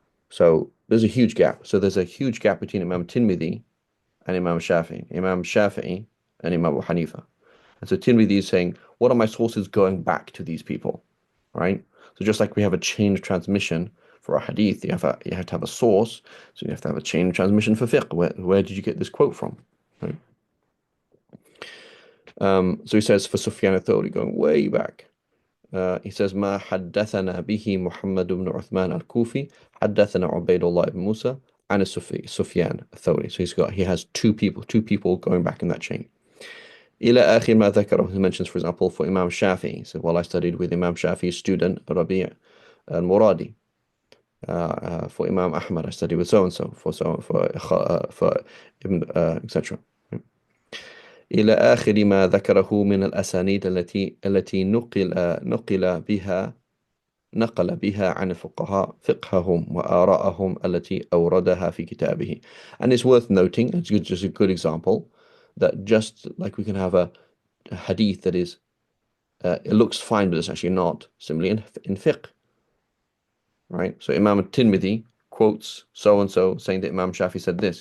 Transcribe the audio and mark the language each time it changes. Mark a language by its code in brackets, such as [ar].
[en] So there's a huge gap. So there's a huge gap between Imam Tirmidhi and Imam Shafi'i and Imam Abu Hanifa. And so Tirmidhi is saying, what are my sources going back to these people, right? So just like we have a chain of transmission for a hadith, you have to have a source, so you have to have a chain of transmission for fiqh. Where did you get this quote from, right? So he says for Sufyan al-Thawri, going way back, he says [ar] ما حدثنا به محمد بن عثمان الكوفي حدثنا عبيد الله بن موسى عن سفيان الثوري. [en] So he has two people going back in that chain. [ar] إلى آخر ما ذكره. [en] He mentions, for example, for Imam Shafi'i. So while I studied with Imam Shafi'i's student Rabi' al-Muradi. For Imam Ahmad, I studied with so and so. For Ibn etc. [ar] إلى آخر ما ذكره من الأسانيد التي نقل بها نقل بها عن الفقهاء فقههم وآراءهم التي أوردها في كتابه. [en] And it's worth noting, it's just a good example, that just like we can have a hadith that is, it looks fine, but it's actually not, similarly in fiqh, right? So Imam al-Tirmidhi quotes so-and-so saying that Imam Shafi said this.